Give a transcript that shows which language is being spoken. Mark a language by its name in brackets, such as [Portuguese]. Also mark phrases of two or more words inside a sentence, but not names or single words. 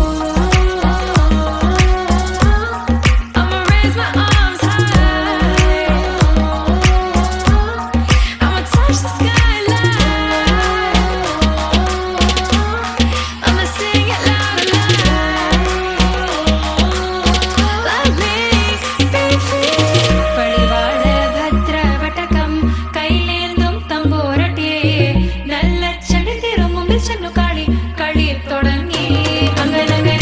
[English] I'ma raise my arms high, I'ma touch the skyline, I'ma sing it loud and loud. Let me be free. [Malayalam] പടിവാള ഭദ്ര വടകം കൈലേന്തും തമ്പൂരട്ടെ നല്ല ചെടി തിരുമുമ്പിൽ ചെന്നു കളി കളി തുടങ്ങി അങ്ങനെ